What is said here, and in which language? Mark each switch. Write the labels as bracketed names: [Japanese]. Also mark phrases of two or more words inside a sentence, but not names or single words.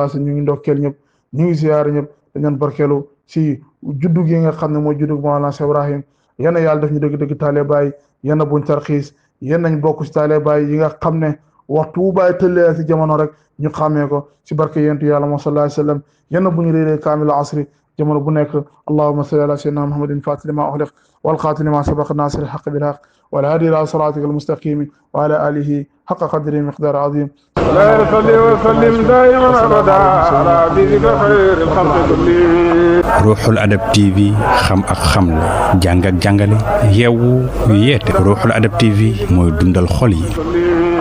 [Arabic] عليه وسلم [Wolof] ñu ngi ndokkeel ñëpp ñu ngi ziyaare ñëpp dañu barkeelu si juddu gi nga xam ne mooy juddu Mawlana Cheikh Ibrahim yal na yàlla def ñu dëgg-dëgg taale baay yal na buñ tarxiis yal nañ bokk si taale baay yi nga xam ne waxtu bu bàyyi tëllee si jamono rek ñu xàmmee ko si barke yonent yàlla moom [Arabic] صلى الله عليه وسلم [Wolof] yal na bu ñu réeree kaamil asri jamono bu nekk [Arabic] اللهم صل على سيدنا محمد الفاتح لما أغلق والخاتم لما سبق ناصر الحق بالحق والهادي إلى صراطك المستقيم وعلى آله حق قدره مقدار عظيم لا يصلي وسلم دائما أبدا على حبيبك خير الخلق كلهم [Wolof] Ruuxul Adab TV xam ak xamle jàng ak jàngale yeewu yeete Ruuxul Adab TV mooy dundal xol yi